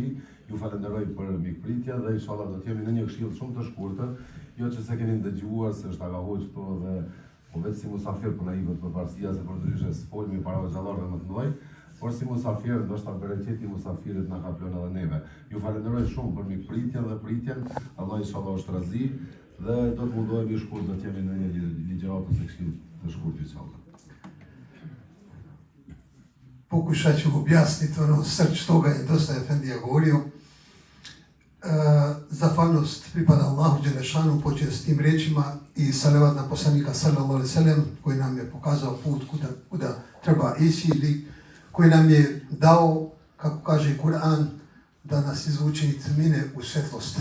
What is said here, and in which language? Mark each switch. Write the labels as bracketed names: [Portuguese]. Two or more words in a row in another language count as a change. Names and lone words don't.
[Albanian] Ju falenderoj për mikpritja dhe inshallah do të jemi në një këshill shumë të shkurtër, jo që se keni dëgjuar se është agahoj këto dhe po vetë si musafir për naivët për parësia se për ndryshe s'folmi para xhallarëve më të mëdhenj. Por si musafir, ndoshta bereqeti i musafirit na ka plënë edhe neve. Ju falenderoj shumë për mikpritjen dhe pritjen. Allah inshallah është razi dhe do të mundohemi shkurt do të jemi në një ligjërat ose këshill të shkurt inshallah. [Bosnian] Pokušat ću objasniti ono srž toga je dosta Efendija govorio. Zahvalnost pripada Allahu Đelešanu, počeo s tim riječima i salavat na poslanika [Arabic] صلى الله عليه وسلم [Bosnian] koji nam je pokazao put kuda treba ići ili koji nam je dao, kako kaže Kur'an, da nas izvuče iz tmine u svjetlost.